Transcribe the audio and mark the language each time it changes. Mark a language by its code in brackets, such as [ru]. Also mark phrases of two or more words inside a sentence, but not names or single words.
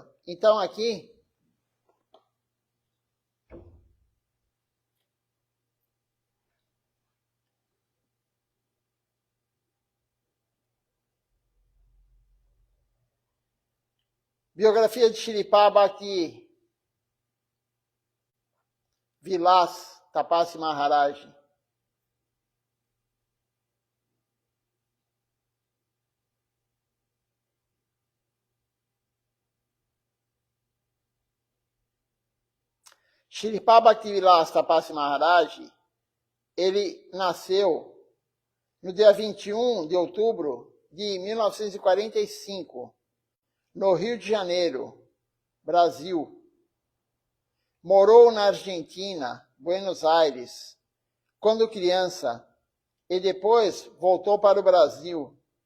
[pt] Então aqui, biografia de Shri Bhakti Vilas Tapassri Maharaj. Shri Bhakti Vilas Tapassri Maharaj, ele nasceu no dia 21 de outubro de 1945, no Rio de Janeiro, Brasil. Morou na Argentina, Buenos Aires, quando criança, e depois voltou para o Brasil.